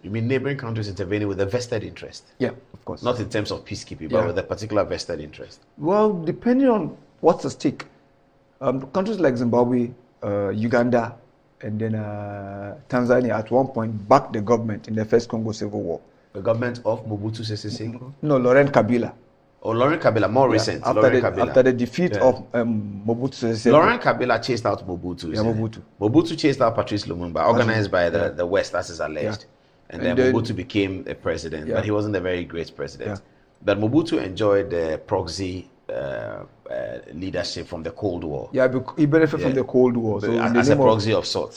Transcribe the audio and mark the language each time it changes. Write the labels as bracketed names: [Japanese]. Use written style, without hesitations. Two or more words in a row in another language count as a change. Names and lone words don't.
[English] You mean neighboring countries intervening with a vested interest? Yeah, of course. Not in terms of peacekeeping, but with a particular vested interest. Well, depending on what's at stake. Countries like Zimbabwe, Uganda, and then Tanzania at one point backed the government in the first Congo Civil War. The government of Mobutu Sese Seko? No, Laurent Kabila. Oh, Laurent Kabila, more recent. After the defeat of Mobutu Sese Seko. Laurent Kabila chased out Mobutu. Yeah, Mobutu. Mobutu chased out Patrice Lumumba, organized by the West, as is alleged. And then Mobutu became a president, but he wasn't a very great president. But Mobutu enjoyed the proxy leadership from the Cold War. Yeah, he benefited from the Cold War. So as a proxy of sorts.